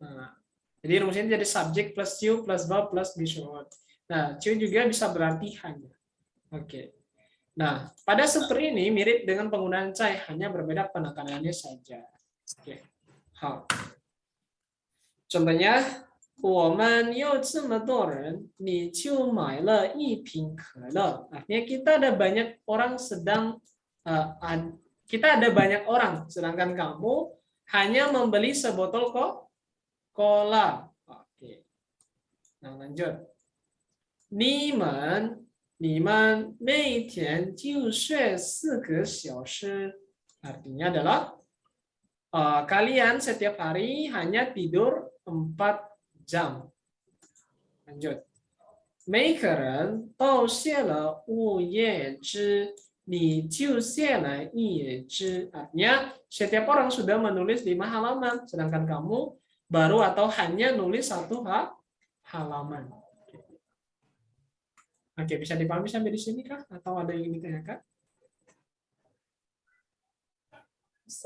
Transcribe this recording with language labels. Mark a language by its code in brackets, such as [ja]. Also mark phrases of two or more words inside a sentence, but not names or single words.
[id] Nah, jadi rumusnya jadi subjek plus ciu plus verb plus bishort. Nah, ciu juga bisa berarti hanya. Oke. Nah, pada seperti ini mirip dengan penggunaan cai, hanya berbeda penekanannya saja. Oke. Hal. Contohnya, [zh] 我们有这么多人，你就买了一瓶可乐. [id] Artinya kita ada banyak orang kita ada banyak orang, sedangkan kamu hanya membeli sebotol cola. Oke. Nah, lanjut. [zh] 你们每天就睡4个小时. [id] Artinya adalah kalian setiap hari hanya tidur 4 jam. Lanjut. [zh] 每个人都写了5页纸，你就写了1页纸. [id] Artinya setiap orang sudah menulis 5 halaman, sedangkan kamu baru atau hanya nulis 1 halaman. Oke, bisa dipahami sampai di sini kah? Atau ada yang ingin ditanyakan? Bisa.